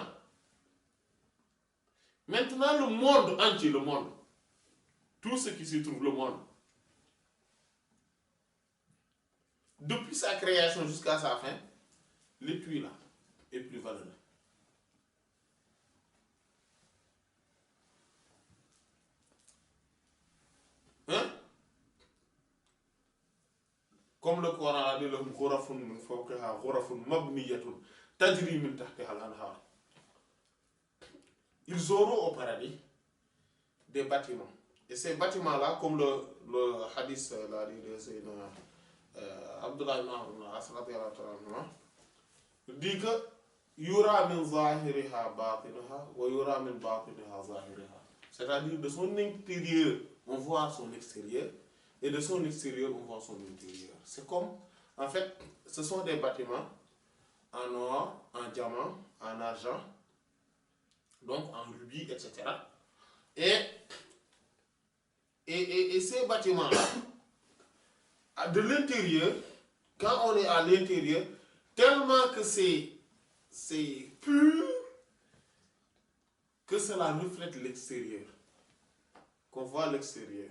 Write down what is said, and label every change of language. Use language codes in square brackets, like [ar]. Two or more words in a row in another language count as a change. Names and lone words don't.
[fr] Maintenant, le monde entier, tout ce qui se trouve, le monde, depuis sa création jusqu'à sa fin, l'étui là est plus valeureux. Hein? Comme le Coran a dit, [ar] لهم غرف من فوقها غرف مبنية تجري من تحتها الأنهار. [fr] Ils auront au paradis des bâtiments. Et ces bâtiments-là, comme le hadith l'a dit de Sayyidina Abdullah ibn Amr ibn al-As [ar] رضي الله تعالى عنه, [fr] dit que [ar] يرى من ظاهرها باطنها ويرى من باطنها ظاهرها. [fr] C'est-à-dire de son intérieur, on voit son extérieur, et de son extérieur, on voit son intérieur. C'est comme, en fait, ce sont des bâtiments en or, en diamant, en argent, donc en rubis, etc. Et ces bâtiments-là, de l'intérieur, quand on est à l'intérieur, tellement que c'est pur, que cela reflète l'extérieur, qu'on voit l'extérieur.